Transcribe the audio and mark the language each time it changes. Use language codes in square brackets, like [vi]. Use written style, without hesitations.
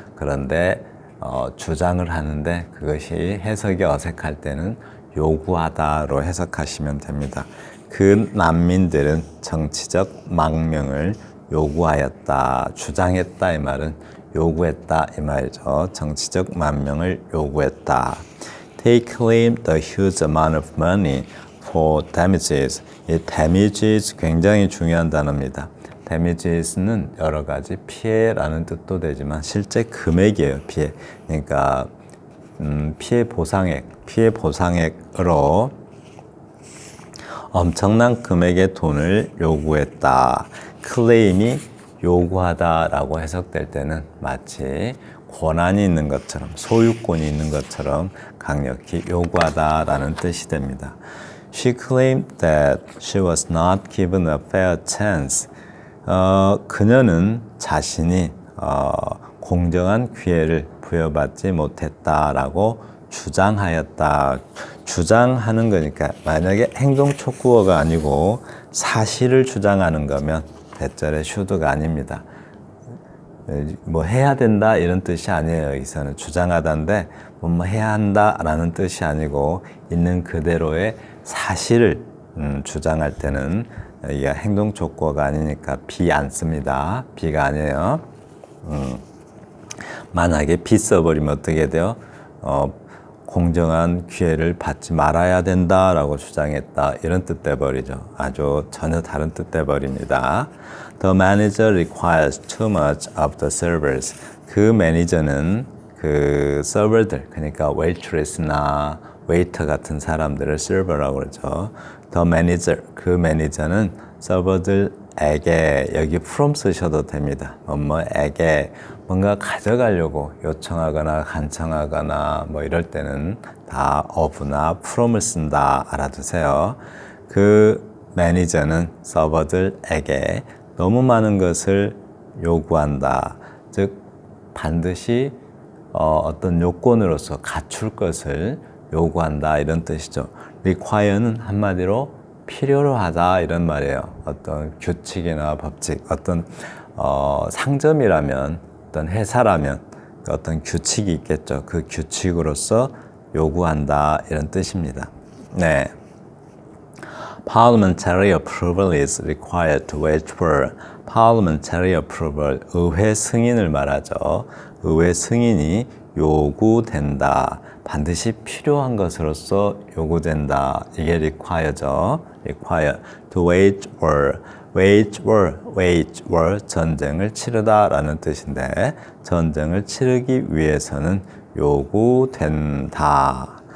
[ko] 그런데 주장을 하는데 그것이 해석이 어색할 때는 요구하다로 해석하시면 됩니다. 그 난민들은 정치적 망명을 요구하였다. 주장했다 이 말은 요구했다 이 말이죠. 정치적 망명을 요구했다. [en] They claimed a huge amount of money for damages. [ko] 이 damages 굉장히 중요한 단어입니다. damages는 여러 가지 피해라는 뜻도 되지만 실제 금액이에요. 피해. 그러니까 피해 보상액으로 엄청난 금액의 돈을 요구했다. 클레임이 요구하다라고 해석될 때는 마치 권한이 있는 것처럼 소유권이 있는 것처럼 강력히 요구하다라는 뜻이 됩니다. [en] She claimed that she was not given a fair chance. [ko] 그녀는 자신이 공정한 기회를 부여받지 못했다라고 주장하였다. 주장하는 거니까 만약에 행동 촉구어가 아니고 사실을 주장하는 거면 대절의 should가 아닙니다. 뭐 해야 된다 이런 뜻이 아니에요. 여기서는 주장하다인데 뭐 해야 한다라는 뜻이 아니고 있는 그대로의 사실을 주장할 때는 이게 행동 촉구어가 아니니까 be 안 씁니다. be가 아니에요. 만약에 be 써버리면 어떻게 돼요? 공정한 기회를 받지 말아야 된다라고 주장했다 이런 뜻 돼버리죠. 아주 전혀 다른 뜻 돼버립니다. [en] The manager requires too much of the servers. [ko] 그 매니저는 그 서버들 그러니까 waitress나 웨이터 같은 사람들을 server라고 그러죠. [en] The manager [ko] 그 매니저는 서버들에게 여기 from 쓰셔도 됩니다. 뭐에게 뭔가 가져가려고 요청하거나 간청하거나 뭐 이럴 때는 다 of나 from을 쓴다 알아두세요. 그 매니저는 서버들에게 너무 많은 것을 요구한다. 즉 반드시 어떤 요건으로서 갖출 것을 요구한다 이런 뜻이죠. require는 한마디로 필요로 하다 이런 말이에요. 어떤 규칙이나 법칙, 어떤 상점이라면, 어떤 회사라면 어떤 규칙이 있겠죠. 그 규칙으로서 요구한다 이런 뜻입니다. 네. [en] Parliamentary approval is required to wage war. Parliamentary approval, [ko] 의회 승인을 말하죠. 의회 승인이 요구된다. 반드시 필요한 것으로서 요구된다. 이게 require죠. [en] require to wage war. [ko] wage war, 전쟁을 치르다라는 뜻인데 전쟁을 치르기 위해서는 요구된다.